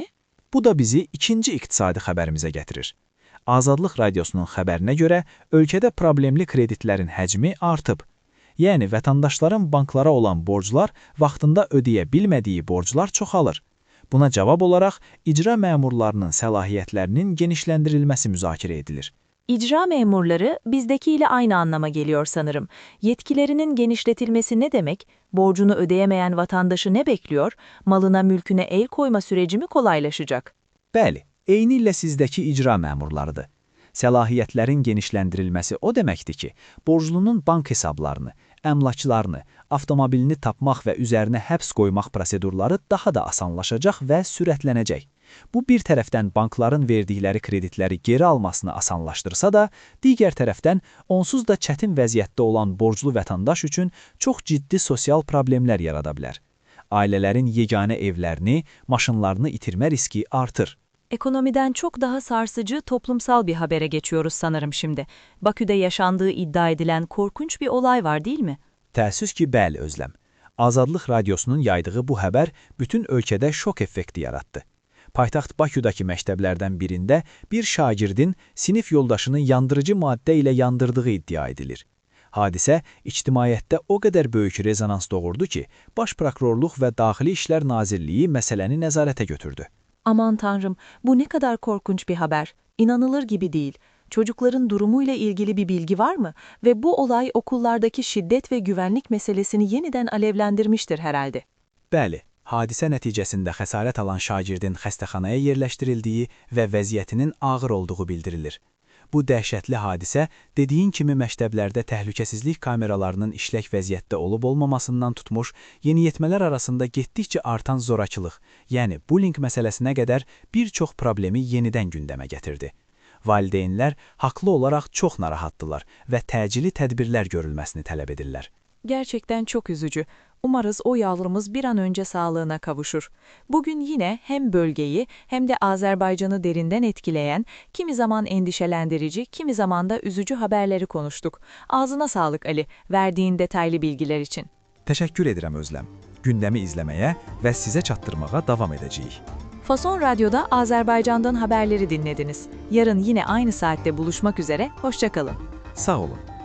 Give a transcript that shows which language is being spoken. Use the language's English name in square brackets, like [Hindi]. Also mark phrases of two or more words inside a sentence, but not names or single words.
[Azerbaijani] Bu da bizi ikinci iqtisadi xəbərimizə gətirir. Azadlıq Radyosunun xəbərinə görə ölkədə problemli kreditlərin həcmi artıb. Yəni, vətəndaşların banklara olan borclar vaxtında ödəyə bilmədiyi borclar çoxalır. Buna cavab olaraq icra məmurlarının səlahiyyətlərinin genişləndirilməsi müzakirə edilir. [Turkish] İcra memurları bizdekiyle aynı anlama geliyor sanırım. Yetkilerinin genişletilmesi ne demek? Borcunu ödeyemeyen vatandaşı ne bekliyor? Malına mülküne el koyma süreci mi kolaylaşacak? [Azerbaijani] Bəli, eynilə sizdəki icra məmurlarıdır. Səlahiyyətlərin genişləndirilməsi o deməkdir ki, borclunun bank hesablarını, əmlaklarını, avtomobilini tapmaq və üzərinə həbs qoymaq prosedurları daha da asanlaşacaq və sürətlənəcək. Bu bir tərəfdən bankların verdikləri kreditləri geri almasını asanlaşdırsa da, digər tərəfdən onsuz da çətin vəziyyətdə olan borclu vətəndaş üçün çox ciddi sosial problemlər yarada bilər. Ailələrin yeganə evlərini, maşınlarını itirmə riski artır. [Turkish] Ekonomiden çok daha sarsıcı toplumsal bir habere geçiyoruz sanırım şimdi. Bakü'de yaşandığı iddia edilen korkunç bir olay var değil mi? [Azerbaijani] Təəssüf ki, bəli Özləm. Azadlıq Radiosunun yaydığı bu xəbər bütün ölkədə şok effekti yaratdı. Paytaxt Baküdəki məktəblərdən birində bir şagirdin sinif yoldaşını yandırıcı maddə ilə yandırdığı iddia edilir. Hadisə ictimaiyyətdə o qədər böyük rezonans doğurdu ki, Baş Prokurorluq və Daxili İşlər Nazirliyi məsələni nəzarətə götürdü. [Turkish] Aman Tanrım, bu ne kadar korkunç bir haber. İnanılır gibi değil. Çocukların durumuyla ilgili bir bilgi var mı? Ve bu olay okullardaki şiddet ve güvenlik meselesini yeniden alevlendirmiştir herhalde. [Azerbaijani] Bəli, hadisə nəticəsində xəsarət alan şagirdin xəstəxanaya yerləşdirildiyi və vəziyyətinin ağır olduğu bildirilir. Bu dəhşətli hadisə, dediyin kimi məktəblərdə təhlükəsizlik kameralarının işlək vəziyyətdə olub-olmamasından tutmuş, yeniyetmələr arasında getdikcə artan zorakılıq, yəni bullying məsələsinə qədər bir çox problemi yenidən gündəmə gətirdi. Valideynlər haqlı olaraq çox narahatdılar və təcili tədbirlər görülməsini tələb edirlər. [Turkish] Gerçekten çok üzücü. Umarız o yavrumuz bir an önce sağlığına kavuşur. Bugün yine hem bölgeyi hem de Azerbaycan'ı derinden etkileyen, kimi zaman endişelendirici, kimi zaman da üzücü haberleri konuştuk. Ağzına sağlık Ali, verdiğin detaylı bilgiler için. [Azerbaijani] Təşəkkür edirəm Özləm. Gündəmi izləməyə və sizə çatdırmağa davam edəcəyik. [Turkish] Fason Radyo'da Azerbaycan'dan haberleri dinlediniz. Yarın yine aynı saatte buluşmak üzere, hoşça kalın. [Azerbaijani] Sağ olun.